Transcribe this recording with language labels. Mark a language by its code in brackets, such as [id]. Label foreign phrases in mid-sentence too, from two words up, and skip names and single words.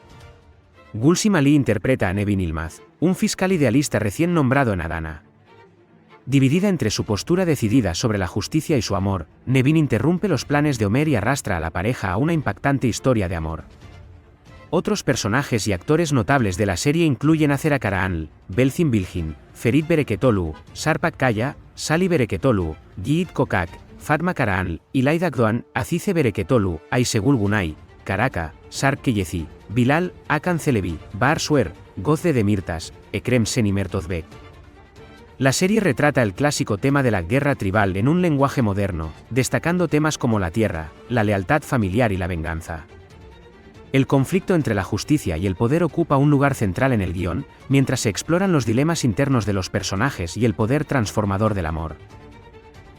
[es] Gulsum Ali interpreta a Nevin Yılmaz, un fiscal idealista recién nombrado en Adana. Dividida entre su postura decidida sobre la justicia y su amor, Nevin interrumpe los planes de Ömer y arrastra a la pareja a una impactante historia de amor. Otros personajes y actores notables de la serie incluyen Azer Karahanlı, Belzin Bilgin, Ferit Bereketoğlu, Sarpak Kaya, Salih Bereketoğlu, Yiğit Kokak, Fatma Karahanlı, İlayda Akdoğan, Azize Bereketoğlu, Ayşegül Günay, Karaka, Sarp Keyeci, Bilal, Hakan Çelebi, Bahar Suer, Gözde Demirtas, Ekrem Seni Mertozbek. La serie retrata el clásico tema de la guerra tribal en un lenguaje moderno, destacando temas como la tierra, la lealtad familiar y la venganza. El conflicto entre la justicia y el poder ocupa un lugar central en el guión, mientras se exploran los dilemas internos de los personajes y el poder transformador del amor.